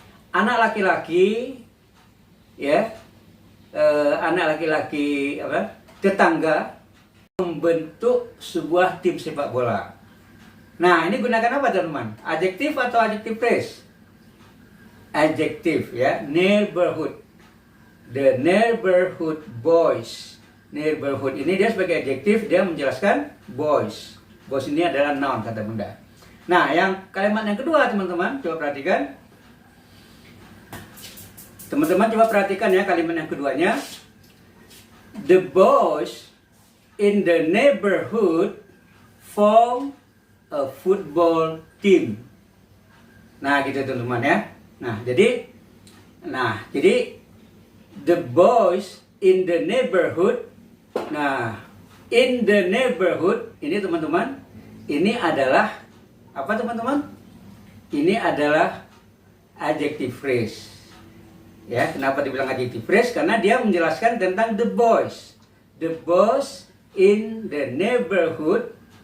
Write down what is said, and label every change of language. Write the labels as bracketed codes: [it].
[id] Anak laki-laki ya, anak laki-laki tetangga membentuk sebuah tim sepak bola. Nah, ini gunakan apa teman-teman? Adjektif atau adjective phrase? Adjektif ya, neighborhood. [en] The neighborhood boys. [id] Neighborhood ini dia sebagai adjektif, dia menjelaskan boys. Boys ini adalah noun kata bunda. Nah, yang kalimat yang kedua teman-teman, coba perhatikan. Teman-teman coba perhatikan ya kalimat yang keduanya. [en] The boys in the neighborhood form a football team. [id] Nah, gitu teman-teman ya. Nah, jadi [en] the boys in the neighborhood. [id] Nah, in the neighborhood ini teman-teman, ini adalah apa teman-teman? Ini adalah adjective phrase. Ya, kenapa dibilang adjective phrase? Karena dia menjelaskan tentang the boys. [en] The boys in the neighborhood.